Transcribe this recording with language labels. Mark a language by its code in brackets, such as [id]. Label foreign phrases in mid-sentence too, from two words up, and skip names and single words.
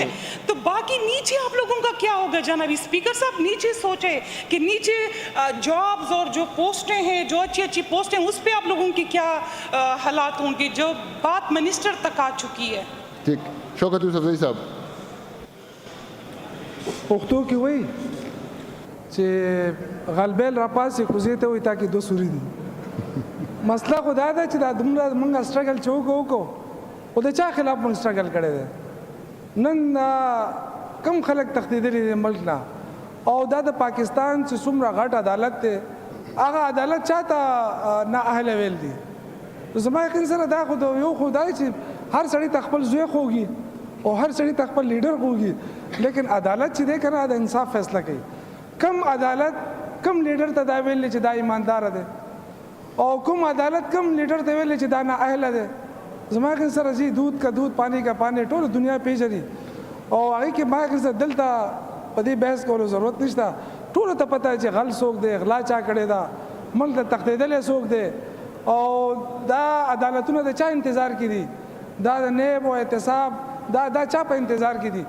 [ur] تو باقی نیچے آپ لوگوں کا کیا ہوگا جناب اسپیکر صاحب? نیچے سوچے کہ نیچے جابز اور جو پوسٹیں ہیں، جو اچھی اچھی پوسٹیں، اس پر آپ لوگوں کی کیا حالات ہوں گے، جو بات منسٹر تک آ چکی ہے. ٹھیک، شوکت یوسفزئی صاحب. [ps] پښتو کې وايي چې غلبیل را پاسې کوزې ته وایي تا کې دو سوري دي. مسله خو دا ده چې دا دومره موږ سټرګل چې وکړو خو د چا خلاف موږ سټرګل کړی دی. نن کم خلک تښتېدلي دي ملک نه، او دا د پاکستان چې څومره غټ عدالت دی هغه عدالت چاته نااهله ویل دي. زما یقین سره دا خو یو خو دا چې هر سړي ته خپل زوی خوږي او هر سړي ته خپل لیډر خوږي، لیکن عدالت چې دی که نه د انصاف فیصله کوي. کم عدالت کم لیډر ته دا ویلی چې دا ایماندار دی او کم عدالت کم لیډر ته ویلی چې دا نااهله دی. زما یقین سره جی [ur] دودھ کا دودھ پانی کا پانی [ps] ټول دنیا پیژني او هغې کې ما یقین سره دلته په دې بحث کولو ضرورت نشته. ټولو ته پته چې غل څوک دی، غلا چا کړې ده، ملک ته تښتېدلی څوک دی، او دا عدالتونه د چا انتظار کې دي؟ دا د نیب او احتساب دا چا په انتظار کې دي؟